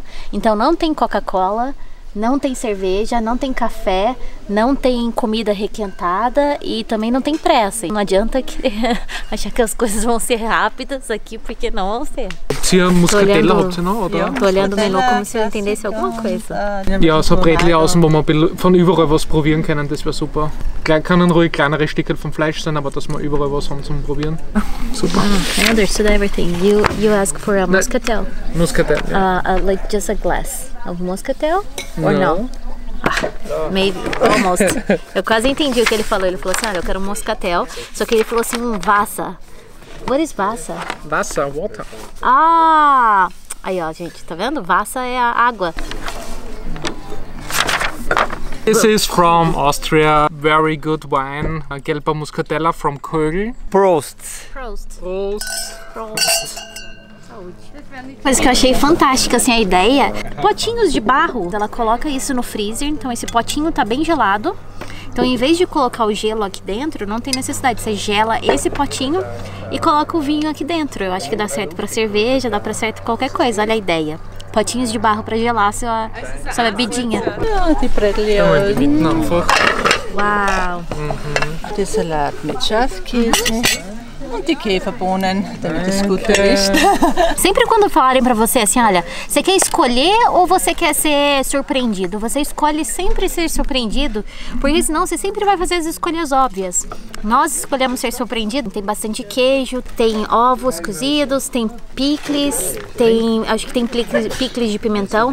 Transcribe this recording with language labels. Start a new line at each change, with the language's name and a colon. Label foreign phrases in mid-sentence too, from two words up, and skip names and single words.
Portuguese: Então não tem Coca-Cola, não tem cerveja, não tem café, não tem comida requentada e também não tem pressa. Não adianta querer achar que as coisas vão ser rápidas aqui, porque não vão ser. Tô olhando o menu como se eu entendesse alguma coisa.
German: Ja, so Brätli außen, wo wir von überall was probieren können, das wäre super. Können ruhig kleinere Stücke vom Fleisch sein, aber dass wir überall was haben zum Probieren. Super.
English: I understood everything. You asked for a muscatel. Muscatel, yeah. Like just a glass of muscatel? Or no? Maybe, almost.
Portuguese: Eu quase entendi o que ele falou. Ele falou assim, olha, eu quero um moscatel. Só que ele falou assim, Vassa.
English: What is Vassa?
German: Wasser, water.
Portuguese: Ah! Aí, ó, gente, tá vendo? Vassa é a água.
English: This is from Austria, very good wine, Gelber Muscatella from Kögel.
German: Prost! Prost. Prost. Prost.
Portuguese: Coisa que eu achei fantástica, assim, a ideia. Potinhos de barro, ela coloca isso no freezer, então esse potinho tá bem gelado. Então, em vez de colocar o gelo aqui dentro, não tem necessidade. Você gela esse potinho e coloca o vinho aqui dentro. Eu acho que dá certo pra cerveja, dá pra certo qualquer coisa. Olha a ideia. Potinhos de barro pra gelar sua bebidinha. Uau!
German: Der Salat mit Schafskäse und die Käferbohnen, damit es gut riecht.
Portuguese: Sempre quando falarem pra você assim, olha, você quer escolher ou você quer ser surpreendido? Você escolhe sempre ser surpreendido, porque senão você sempre vai fazer as escolhas óbvias. Nós escolhemos ser surpreendido. Tem bastante queijo, tem ovos cozidos, tem picles, acho que tem picles de pimentão.